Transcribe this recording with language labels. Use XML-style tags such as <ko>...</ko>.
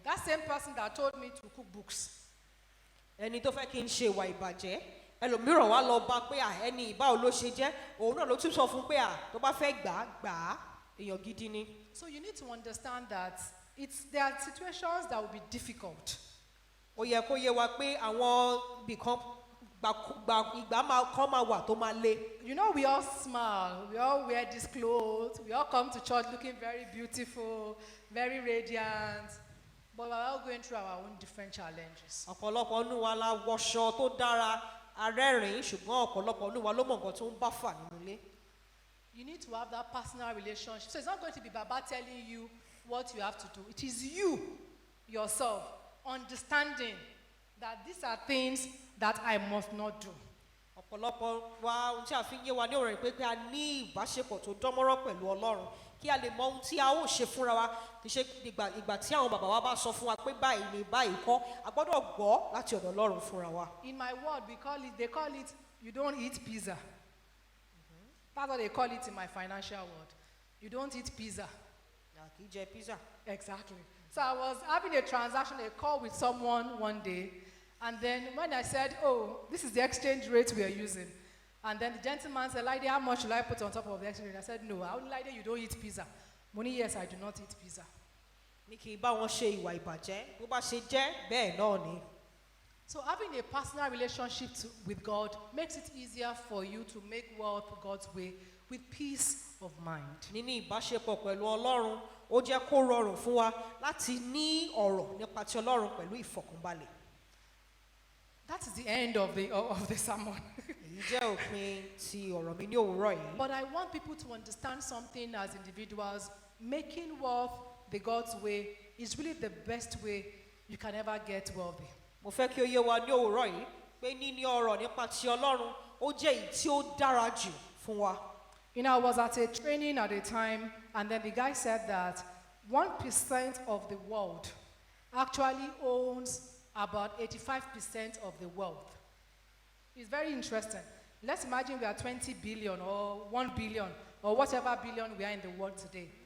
<en>That same person that told me to cook books.</en> <yo>Ẹni tó fẹ́ kí n ṣe ìwà ìbàjẹ́, ẹlòmíràn wá lọ bá pé ẹni ìbáwo ló ṣe jẹ́, òun náà ló tún sọ fún pé tó bá fẹ́ gbà á, èèyàn gidi ni.</yo> <en>So you need to understand that there are situations that will be difficult.</en> <yo>Ó yẹ kó yé wa pé àwọn ibìkan ìgbà kan máa wà tó máa le.</yo> <en>You know, we all smile, we all wear these clothes, we all come to church looking very beautiful, very radiant, but we're all going through our own different challenges.</en> <yo>Ọ̀pọ̀lọpọ̀ nínú wa la wọṣọ tó dára, arẹ́rìn, ṣùgbọ́n ọ̀pọ̀lọpọ̀ nínú wa ló mọ̀ nǹkan tó ń bá fà nínú ilé.</yo> <en>You need to have that personal relationship. So it's not going to be Baba telling you what you have to do. It is you, yourself, understanding that these are things that I must not do.</en> <yo>ọ̀pọ̀lọpọ̀ wa ohun tí a fi ń yé wa ní ọ̀rọ̀ yìí pé a ní ìbáṣepọ̀ tó dánmọ́rán pẹ̀lú Ọlọ́run kí a lè mọ ohun tí a ó ṣe fúnra wa kì í ṣe ìgbà tí àwọn bàbá wa bá sọ fún wa pé báyìí ni báyìí kọ́ a gbọ́dọ̀ gbọ́ láti ọ̀dọ̀ Ọlọ́run fúnra wa.</yo> <en>In my ward, they call it, you don't eat pizza. That's what they call it in my financial world. You don't eat pizza.</en> <yo>Kì í jẹ pizza.</yo> <en>Exactly. So I was having a transaction, a call with someone one day, and then when I said, oh, this is the exchange rate we are using, and then the gentleman said, Olaide, how much should I put on top of the exchange rate? I said, no, Olaide, you don't eat pizza. Money, yes, I do not eat pizza.</en> <yo>Ní kì í bá wọn ṣe ìwà ìbàjẹ́, bó bá ṣe jẹ́ bẹ́ẹ̀ náà ni.</yo> <en>So having a personal relationship with God makes it easier for you to make wealth God's way with peace of mind.</en> <yo>Níní ìbáṣepọ̀ pẹ̀lú Ọlọ́run ó jẹ́ kó rọrùn fún wa láti ní ọ̀rọ̀ nípa ti Ọlọ́run pẹ̀lú ìfọ̀kànbalẹ̀.</yo> <en>That is the end of the sermon.</en> <yo>Èyí jẹ́ òpin ti ọ̀rọ̀ mi ní òwúrọ̀ yìí.</yo> <en>But I want people to understand something as individuals. Making wealth the God's way is really the best way you can ever get wealthy.</en> <yo>Mo fẹ́ kí ó yé wa ní òwúrọ̀ yìí pé níní ọ̀rọ̀ nípa ti Ọlọ́run ó jẹ́ èyí tí ó dára jù fún wa.</yo> <en>You know, I was at a training at a time, and then the guy said that 1% of the world actually owns about 85% of the wealth. It's very interesting. Let's imagine we are 20 billion or 1 billion or whatever billion we are in the world today.</en>